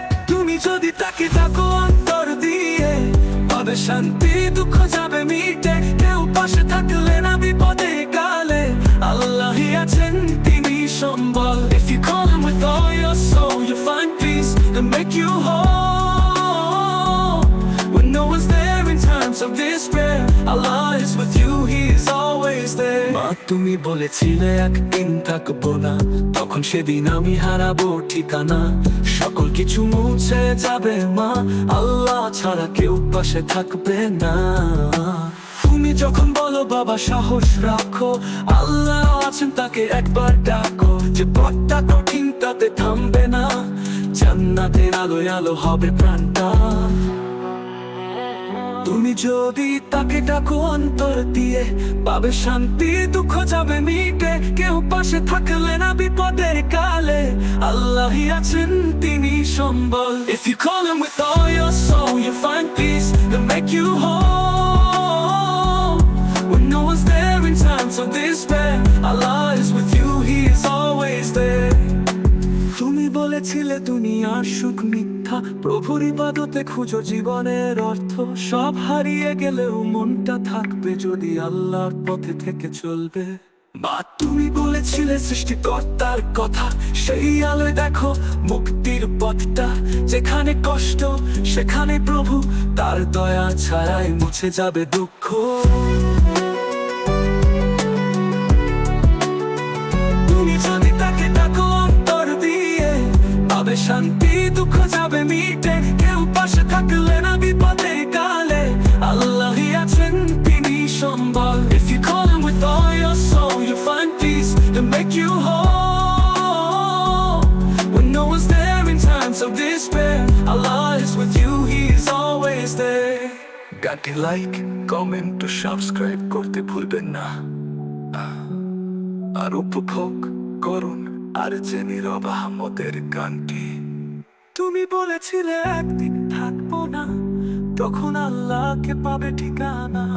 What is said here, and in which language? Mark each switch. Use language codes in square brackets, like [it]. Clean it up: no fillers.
[bn] তুমি যদি তাকে ডাকো অন্তর দিয়ে, পাবে শান্তি, দুঃখ যাবে মিটে। কেউ পাশে থাকলে না বিপদে কালে, আল্লাহই আছেন তিনি সম্বল। [en] If you call him with all your soul, you'll find peace and make you whole. When no one's there in times of despair, Allah is with you, He is always there. [bn] মা তুমি বলেছিলে একদিন থাকবো না, তখন সেদিন আমি হারাবো ঠিকানা। সকল কিছু মুছে যাবে মা, আল্লাহ ছাড়া কেউ পাশে থাকবে না। তুমি যখন বলো বাবা সাহস রাখো, আল্লাহ আছেন তাকে একবার ডাকো। যে পথটা কঠিন তাতে থামবে না, জান্নাতের আলোয় আলো হবে প্রাণটা। তুমি যদি তাকে ডাকো অন্তর দিয়ে, পাবে শান্তি, দুঃখ যাবে মিটে। কেউ পাশে থাকলে না বিপদের কালে, আল্লাহই আছেন তিনি সম্বল। [en] If you call him with all your soul, you'll find peace and make you whole. When no one's there in times of despair, Allah is with you, He is always there. [bn] তুমি বলেছিলে দুনিয়ার সুখ মিথ্যা, প্রভুর ইবাদতে খুঁজো জীবনের অর্থ। সব হারিয়ে গেলেও মনটা থাকবে যদি আল্লাহর পথে থেকে চলবে। মা তুমি বলেছিলে সৃষ্টিকর্তার কথা, সেই আলোয় দেখো মুক্তির পথটা। যেখানে কষ্ট সেখানে প্রভু, তার দয়া ছাড়াই মুছে যাবে দুঃখ। তুমি যদি তাকে ডাকো অন্তর দিয়ে, পাবে শান্তি, দুঃখ যাবে মিটে। কেউ পাশে থাকলে না বিপদে কালে, আল্লাহই আছেন তিনি সম্বল। [en] If you call him with all your soul, you'll find peace and make you whole. When no one's there in times of despair, Allah is with you, He is always there. [bn] গানটি like, comment ও subscribe করতে ভুলবেন না। আর উপভোগ করুন আর জেনে রব আহমদের গানটি। তুমি বলেছিলে একদিন থাকবো না, তখন আল্লাহকে পাবে ঠিকানা।